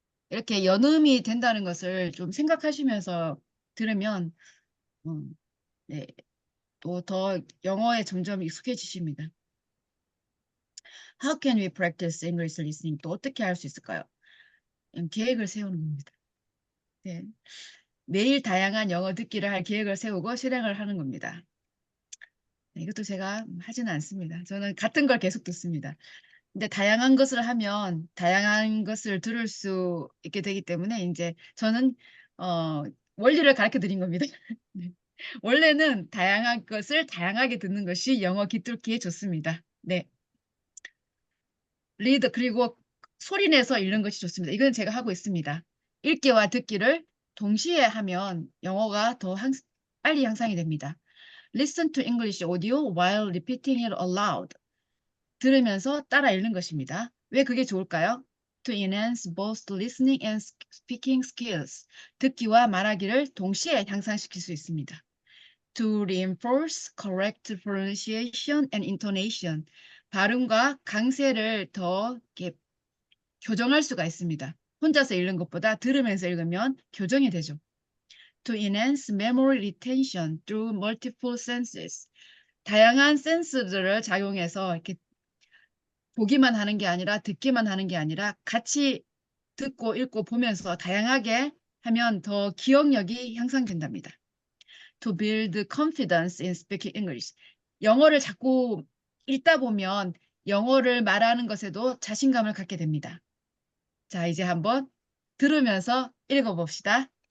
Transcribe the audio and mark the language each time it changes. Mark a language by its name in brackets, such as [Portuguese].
[Korean] 이렇게 연음이 된다는 것을 좀 생각하시면서 들으면 네, 또 더 영어에 점점 익숙해지십니다. [English] How can we practice English listening? [Korean] 또 어떻게 할 수 있을까요? 계획을 세우는 겁니다. 네. 매일 다양한 영어 듣기를 할 계획을 세우고 실행을 하는 겁니다. 네, 이것도 제가 하지는 않습니다. 저는 같은 걸 계속 듣습니다. 근데 다양한 것을 하면 다양한 것을 들을 수 있게 되기 때문에 이제 저는 원리를 가르쳐 드린 겁니다. 네. 원래는 다양한 것을 다양하게 듣는 것이 영어 기뚫기에 좋습니다. 네. 리드 그리고 소리 내서 읽는 것이 좋습니다. 이건 제가 하고 있습니다. 읽기와 듣기를 동시에 하면 영어가 더 빨리 향상이 됩니다. [English] Listen to English audio while repeating it aloud. [Korean] 들으면서 따라 읽는 것입니다. 왜 그게 좋을까요? [English] To enhance both listening and speaking skills. [Korean] 듣기와 말하기를 동시에 향상시킬 수 있습니다. [English] To reinforce correct pronunciation and intonation. [Korean] 발음과 강세를 더 이렇게 교정할 수가 있습니다. 혼자서 읽는 것보다 들으면서 읽으면 교정이 되죠. [English] To enhance memory retention through multiple senses. [Korean] 다양한 센스들을 작용해서 이렇게 보기만 하는 게 아니라 듣기만 하는 게 아니라 같이 듣고 읽고 보면서 다양하게 하면 더 기억력이 향상된답니다. [English] To build confidence in speaking English. [Korean] 영어를 자꾸 읽다 보면 영어를 말하는 것에도 자신감을 갖게 됩니다. 자, 이제 한번 들으면서 읽어봅시다.